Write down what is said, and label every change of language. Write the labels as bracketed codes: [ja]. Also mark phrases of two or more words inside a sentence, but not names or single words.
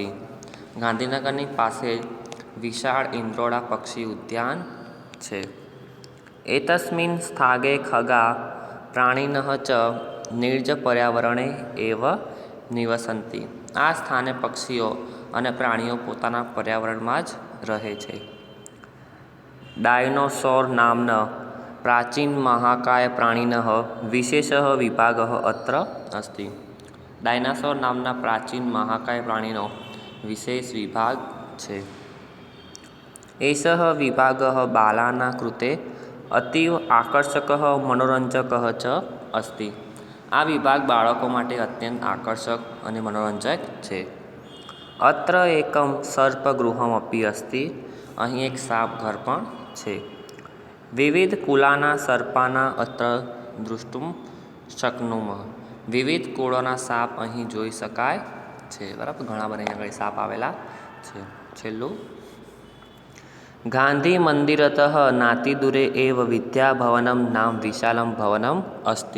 [gu] ગાંધીનગરની પાસે વિશાળ ઇન્દ્રોડા પક્ષી ઉદ્યાન છે. [sa] એતસ્મિન સ્થાગે ખગા પ્રાણીનઃ ચ નિર્જ પર્યાવરણે એવ નિવસંતિ. [gu] આ સ્થાને પક્ષીઓ અને પ્રાણીઓ પોતાના પર્યાવરણમાં જ રહે છે. [sa] डायनोसॉर नाम्नः प्राचीनमहाकायप्राणिनः विशेषः विभागः अत्र अस्ति। [gu] ડાયનાસોર નામના પ્રાચીન મહાકાય પ્રાણીનો વિશેષ વિભાગ છે। [sa] एषः विभागः बालानां कृते अतीव आकर्षकः मनोरंजकः च अस्ति। [gu] આ વિભાગ બાળકો માટે અત્યંત આકર્ષક અને મનોરંજક છે। [sa] अत्र एकं सर्पगृहमपि अस्ति। [gu] અહીં એક સાપ ઘર પણ છે। [sa] વિવિધ કુલાના સર્પાના અત્ર દૃષ્ટુમ શક્નુમઃ। [gu] વિવિધ કુળોના સાપ અહીં જોઈ શકાય છે। બરાબર, ઘણા બધા અહીંયા આગળ સાપ આવેલા છે। છેલ્લું, [sa] ગાંધી મંદિરતઃ નાતિદૂરે એવ વિદ્યાભવનમ નામ વિશાલમ ભવનમ અસ્તિ।